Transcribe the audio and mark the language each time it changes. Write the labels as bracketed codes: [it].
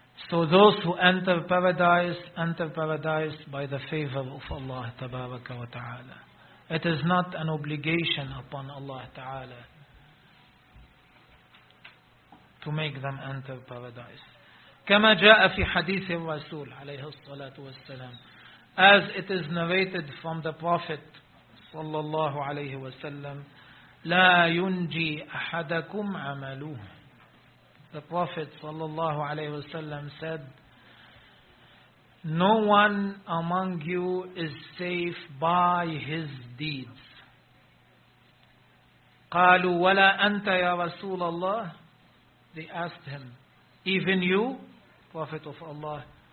[en] So those who enter paradise by the favor of Allah [ar] تبارك وتعالى. [en] It is not an obligation upon Allah Ta'ala to make them enter paradise. [ar] كما جاء في حديث الرسول عليه الصلاة والسلام, [en] as it is narrated from the Prophet [ar] صلى الله عليه وسلم, لا ينجي أحدكم عمله. [en] The Prophet [ar] صلى الله عليه وسلم [en] said, no one among you is safe by his deeds. [ar] قالوا ولا أنت يا رسول الله. [en] They asked him, even you, Prophet of Allah.